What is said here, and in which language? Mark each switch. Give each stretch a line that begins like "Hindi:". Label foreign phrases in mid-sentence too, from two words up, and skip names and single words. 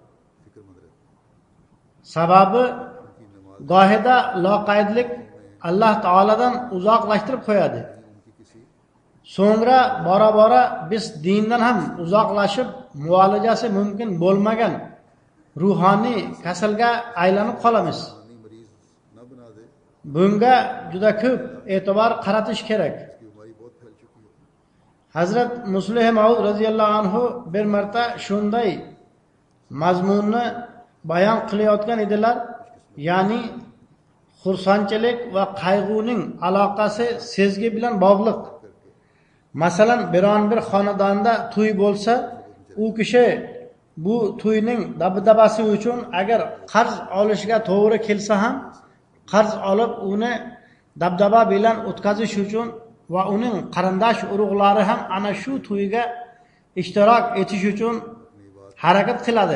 Uzbek: Sababi gohida loqaydlik Alloh taoladan uzoqlashtirib qo'yadi. So'ngra bora-bora biz dindan ham uzoqlashib, muolajasi mumkin bo'lmagan ruhoniy kasalga aylanib qolamiz.
Urdu: مریض نہ بنا دے,
Uzbek: Bunga juda ko'p e'tibor qaratish kerak.
Urdu: بیماری بہت پھیل چکی ہے.
Uzbek: Hazrat Muslih Maud
Arabic: رضي الله عنه
Uzbek: bir marta shunday mazmunni bayon qilayotgan edilar, ya'ni xursandchilik va qayg'uning aloqasi sezgi bilan bog'liq. Masalan, biron bir xonadonda to'y bo'lsa, u kishi bu to'yning dabdabasi uchun agar qarz olishga to'g'ri kelsa ham, qarz olib uni dabdaba bilan o'tkazish uchun va uning qarindosh urug'lari ham ana shu to'yga ishtirok etish uchun harakat qiladi.